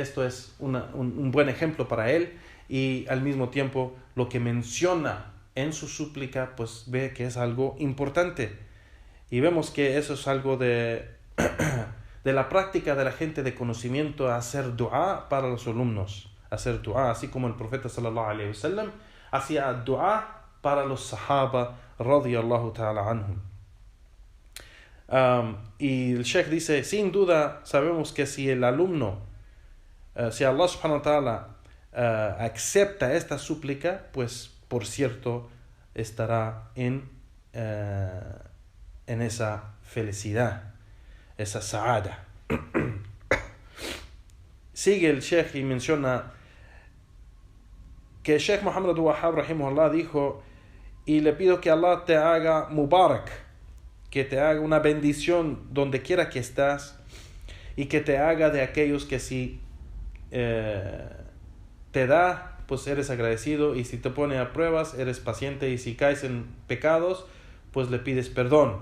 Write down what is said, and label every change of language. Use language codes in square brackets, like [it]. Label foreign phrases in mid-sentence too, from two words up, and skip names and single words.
[es] esto es un buen ejemplo para él, y al mismo tiempo lo que menciona en su súplica pues ve que es algo importante, y vemos que eso es algo de la práctica de la gente de conocimiento, hacer dua para los alumnos, hacer dua, así como el profeta [ar] صلى الله عليه وسلم [es] hacía dua para los sahaba [ar] رضي الله تعالى عنهم. [es] Y el Sheikh dice, sin duda sabemos que si el alumno, si [ar] الله سبحانه وتعالى [es] acepta esta súplica, pues por cierto estará en esa felicidad, esa sa'ada. Sigue el Sheikh y menciona que Sheikh Muhammad Wahab rahimahullah dijo, y le pido que Allah te haga mubarak, que te haga una bendición donde quiera que estás, y que te haga de aquellos que si te da, pues eres agradecido, y si te pone a pruebas, eres paciente, y si caes en pecados, pues le pides perdón.